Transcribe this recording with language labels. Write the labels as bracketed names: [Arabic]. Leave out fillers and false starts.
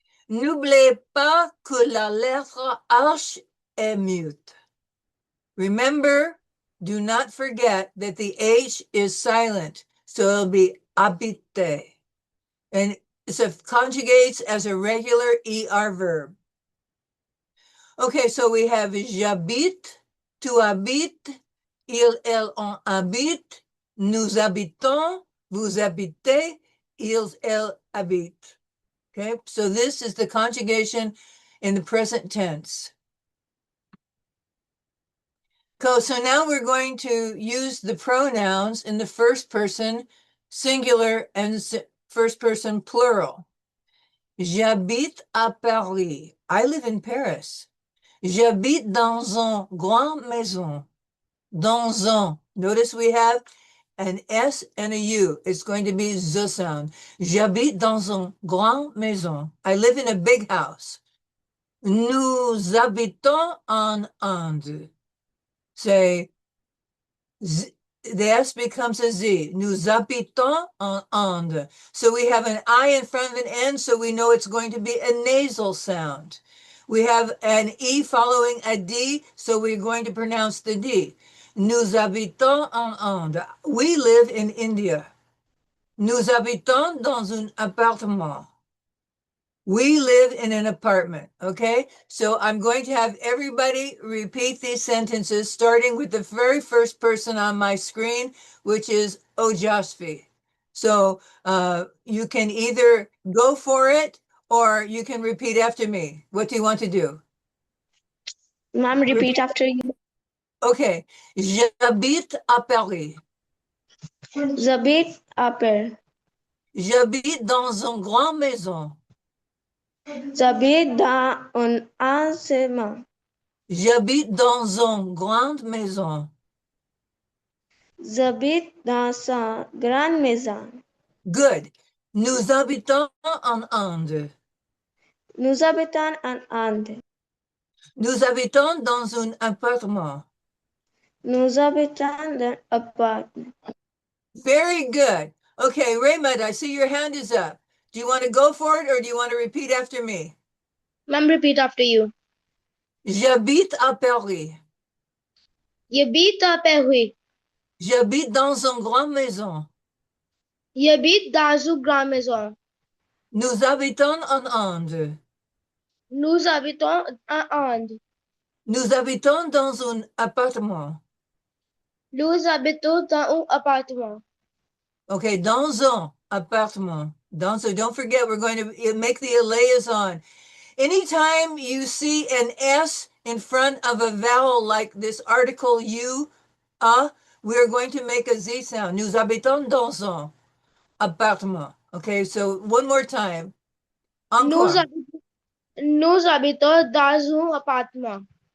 [French] N'oubliez pas que la lettre H est mute. [English] Remember, do not forget that the H is silent. So it'll be habiter. And it conjugates as a regular ER verb. Okay, so we have [French] j'habite, tu habites, il, elle, on habite, nous habitons, vous habitez, ils, elles habitent. [English] Okay, so this is the conjugation in the present tense. So now we're going to use the pronouns in the first person singular and first person plural. [French] J'habite à Paris. [English] I live in Paris. [French] J'habite dans une grande maison. Dans un. [English] Notice we have an S and a U. It's going to be the sound. [French] J'habite dans une grande maison. [English] I live in a big house. [French] Nous habitons en Inde. [English] Say, the S becomes a Z. [French] Nous habitons en Inde. [English] So we have an I in front of an N, so we know it's going to be a nasal sound. We have an E following a D, so we're going to pronounce the D. [French] Nous habitons en Inde. [English] We live in India. [French] Nous habitons dans un appartement. [English] We live in an apartment, okay? So I'm going to have everybody repeat these sentences, starting with the very first person on my screen, which is Ojasvi. So you can either go for it or you can repeat after me. What do you want to do? Ma'am, repeat after you. [French] Okay. J'habite à Paris. J'habite à Paris. J'habite dans une grande maison. J'habite dans un appartement. J'habite dans une grande maison. J'habite dans une grande maison. Good. Nous habitons en Inde. Nous habitons en Inde. Nous habitons dans un appartement. Nous habitons dans un appartement. [English] Very good. Okay, Raymond, I see your hand is up. Do you want to go for it or do you want to repeat after me? Ma'am, repeat after you. [French] J'habite à Paris. J'habite à Paris. J'habite dans une grande maison. J'habite dans une grande maison. Nous habitons en Inde. Nous habitons en Inde. Nous habitons dans un appartement. Nous habitons dans un appartement. Okay, dans un appartement. [English] Don't forget, we're going to make the liaison. Anytime you see an S in front of a vowel like this article you, we're going to make a Z sound. [French] Nous habitons dans un appartement. [English] Okay, so one more time. [French] Nous Encore. nous habitons dans un appartement.